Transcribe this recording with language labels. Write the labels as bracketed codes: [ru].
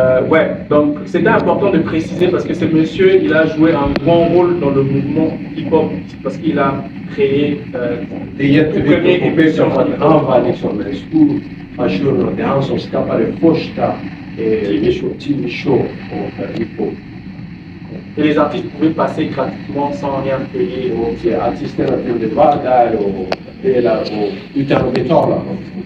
[fr] Ouais, donc c'était important de préciser parce que ce monsieur, il a joué un grand rôle dans le mouvement hip-hop parce qu'il a créé [sv] Det är jätteviktigt att påpeka att han var liksom en stor person och det är han som skapade första TV-show på hiphop. [fr] et les artistes pouvaient passer gratuitement sans rien payer. [sv] Och artisterna kunde vara där och dela och utan att betala någonting.